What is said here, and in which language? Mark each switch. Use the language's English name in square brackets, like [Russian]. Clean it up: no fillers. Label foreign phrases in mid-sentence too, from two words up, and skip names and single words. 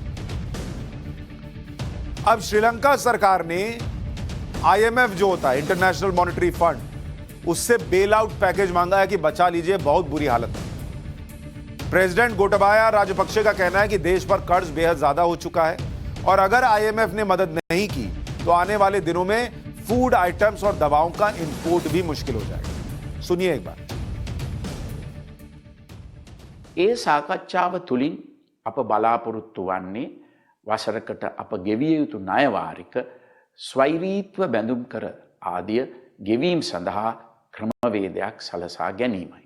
[Hindi] अब श्रीलंका सरकार ने IMF जो होता है, इंटरनेशनल मॉनेटरी फंड, उससे [English] bailout package [Hindi] मांगा है कि बचा लीजिए, बहुत बुरी हालत है। प्रेसिडेंट गोटाबाया राजपक्षे का कहना है कि देश पर कर्ज बेहद ज्यादा हो चुका है और अगर IMF ने मदद नहीं की तो आने वाले दिनों में [English] food items [Hindi] और दवाओं का इंपोर्ट भी मुश्किल हो जाएगा। सुनिए एक बार। [Sinhala] ඒ සාකච්ඡාව තුළින් අප බලාපොරොත්තු වන්නේ වසරකට අප ගෙවිය යුතු ණයවාරික ස්වෛරීත්ව බැඳුම් කර ආදිය ගෙවීම් සඳහා ක්‍රමවේදයක් සලසා ගැනීමයි.